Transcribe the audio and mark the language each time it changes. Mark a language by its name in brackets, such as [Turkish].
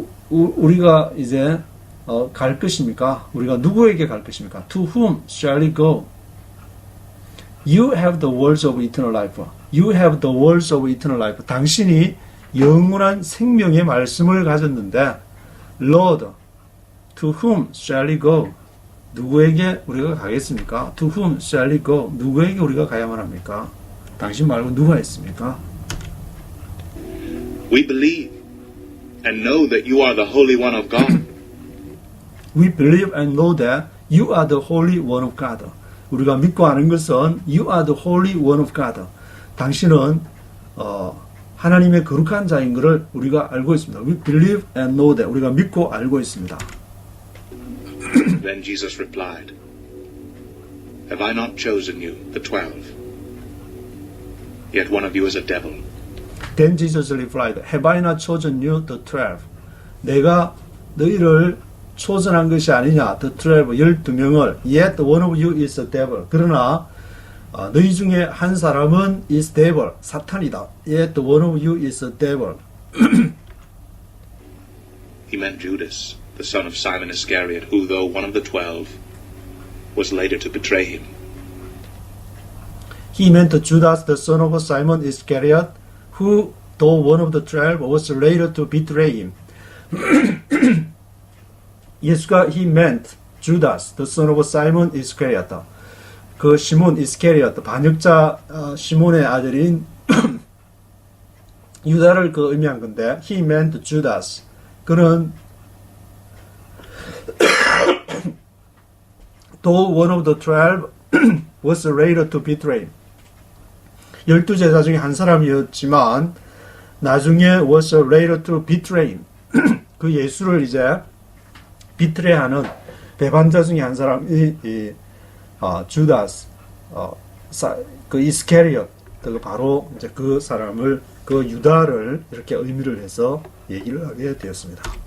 [Korean] 우리가 이제 갈 것입니까? 우리가 누구에게 갈 것입니까? [English] To whom shall we go? You have the words of eternal life. You have the words of eternal life. [Korean] 당신이 영원한 생명의 말씀을 가졌는데 [English] Lord, to whom shall we go? [Korean] 누구에게 우리가 가겠습니까? [English] To whom shall we go? [Korean] 누구에게 우리가 가야만 합니까? 당신 말고 누가 있습니까? [English] We believe and know that you are the Holy One of God. We believe and know that you are the Holy One of God. [Korean] 우리가 믿고 아는 것은 [English] You are the Holy One of God. [Korean] 당신은 하나님의 거룩한 자인 것을 우리가 알고 있습니다. [English] We believe and know that. [Korean] 우리가 믿고 알고 있습니다. [English] Then Jesus replied, Have I not chosen you, the 12? Yet one of you is a devil. Then Jesus replied, Have I not chosen you, the 12? [Korean] 내가 너희를 초전한 것이 아니냐, [English] the 12, [Korean] 12명을. [English] Yet one of you is a devil. [Korean] 그러나 너희 중에 한 사람은 [English] is devil, [Korean] 사탄이다. [English] Yet one of you is a devil. He meant Judas, the son of Simon Iscariot, who, though one of the 12, was later to betray him. He meant Judas, the son of Simon Iscariot, who, though one of the 12, was later to betray him. [Korean] 예수가 [English] he meant Judas, the son of Simon Iscariot. [Korean] 그 시몬 이스케리오트, 반역자 시몬의 아들인 유다를 그 의미한 건데, [English] he meant Judas. [Korean] 그는 [English] though one of the 12 was later to betray him. [Korean] 12제자 중에 한 사람이었지만 나중에 [English] was later to betray him. [Korean] 그 예수를 이제 비트레하는 배반자 중에 한 사람이 주다스, 그 이스케리엇, 바로 이제 그 사람을, 그 유다를 이렇게 의미를 해서 얘기를 하게 되었습니다.